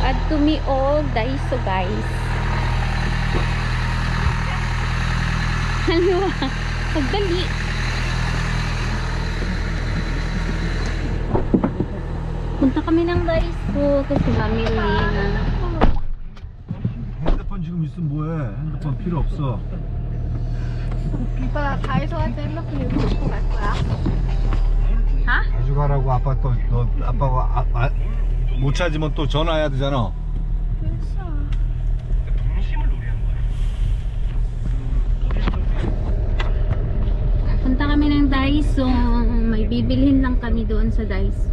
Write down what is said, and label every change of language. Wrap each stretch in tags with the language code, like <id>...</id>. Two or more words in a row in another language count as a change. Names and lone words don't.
<en>to me all Daiso guys.</en> <tl>Ano ba? Pagdali. Punta kami ng Daiso kasi mamili na.</tl> <ko>핸드폰 지금 있으면 뭐해? 핸드폰 필요 없어. 오빠 다이소 할 때 핸드폰 이거 갖고 갈 거야? Ha? 가져가라고 아빠 또 너 아빠가 못 찾으면 또 전화해야 되잖아. 됐어.</ko> <tl>Punta kami ng Daiso. May bibilhin lang kami doon sa Daiso.</tl>